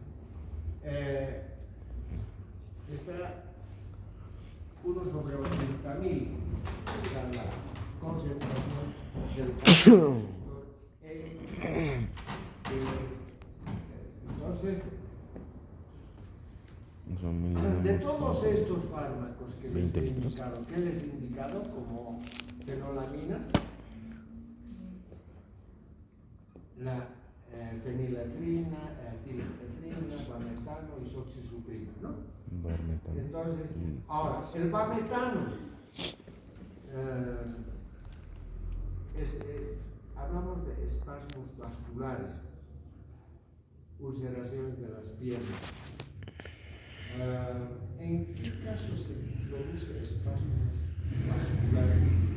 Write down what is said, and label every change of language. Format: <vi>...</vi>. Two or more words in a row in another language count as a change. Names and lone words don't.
<es>Está 1 sobre 80.000, la concentración del receptor entonces, de todos estos fármacos que les he indicado, ¿qué les he indicado? Como fenolaminas, la feniletrina, tilefetrina, bametano y soxisuprima, ¿no? Barmetano. Entonces, ahora, el bametano, hablamos de espasmos vasculares, ulceraciones de las piernas. ¿En qué caso se produce espasmos vasculares?</es>